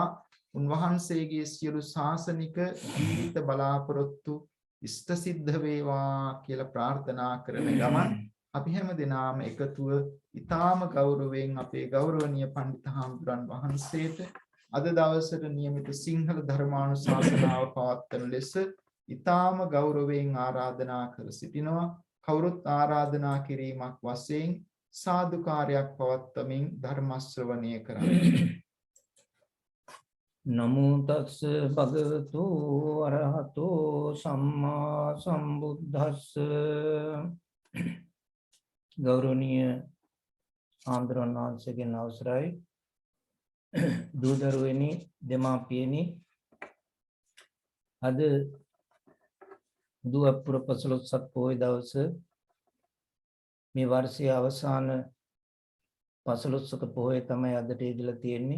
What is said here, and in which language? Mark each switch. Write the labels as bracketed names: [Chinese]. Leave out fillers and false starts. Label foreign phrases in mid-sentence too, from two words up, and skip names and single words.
[Sinhala] උන්වහන්සේගේ සියලු ශාසනික ජීවිත බලාපොරොත්තු ඉෂ්ට සිද්ධ වේවා කියලා ප්‍රාර්ථනා කරන ගමන් අපි හැම දිනම එකතුව ඊටාම ගෞරවයෙන් අපේ ගෞරවනීය පඬිතුමන් වහන්සේට අද දවසට નિયમિત සිංහල ධර්මානුශාසනාව පවත්වන ලෙස ඊටාම ගෞරවයෙන් ආරාධනා කර සිටිනවා. කවුරුත් ආරාධනා කිරීමක් වශයෙන් සාදුකාරයක් පවත්වමින් ධර්ම ශ්‍රවණය කරන්නේ. [Pali] නමෝ තස්ස භගවතු අරහතෝ සම්මා සම්බුද්දස්ස. [Sinhala] ගෞරවනීය ආන්දරණ වහන්සේගෙන් අවසරයි. දූදරුවෙනි, දෙමාපියනි, අද දුවපුර පසළොස්වක පොහොය දවස මේ වර්ෂයේ අවසාන පසළොස්වක පොහොය තමයි අදට ඉදලා තියෙන්නේ.